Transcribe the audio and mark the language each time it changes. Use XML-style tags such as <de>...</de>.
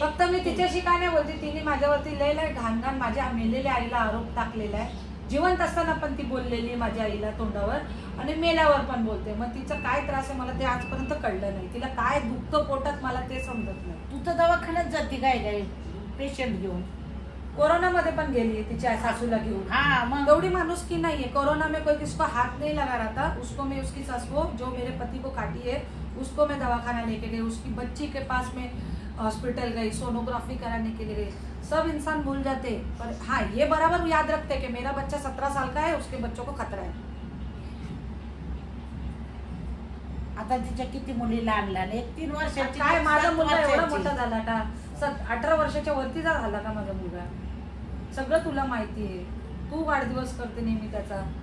<mr>फक्त मी तिच्याशी काय नाही बोलते, तिने माझ्यावरती लय घाण माझ्या मेलेल्या आईला आरोप टाकलेला आहे, जिवंत असताना पण ती बोललेली माझ्या आईला तोंडावर, आणि मेल्यावर पण बोलते। मग तिचा काय त्रास आहे मला ते आजपर्यंत कळलं नाही, तिला काय दुखतं पोटात मला ते समजत नाही। तू तर दवाखान्यात जाते काय पेशंट घेऊन, कोरोना मध्ये पण गेली तिच्या सासूला घेऊन, एवढी माणूस की नहीं है।</mr> <hi>कोरोना में कोई किसको हाथ नहीं लगा रहा था, उसको मैं उसकी सास को जो मेरे पति को काटी है उसको मैं दवाखाना लेके गई, उसकी बच्ची के पास में हॉस्पिटल गई, सोनोग्राफी कराने के लिए गई। सब इंसान भूल जाते, पर हाँ ये बराबर याद रखते कि मेरा बच्चा 17 साल का है, उसके बच्चों को खतरा है।</hi> <mr>आता तिच्या किती मुली लहान लहान, 3 वर्षाची, काय माझा मुलगा एवढा मोठा झाला का, 18 वर्षाच्या वरती झाला का माझा मुलगा, सगळं तुला माहिती आहे, तू वाढदिवस करते नेहमी त्याचा,</mr>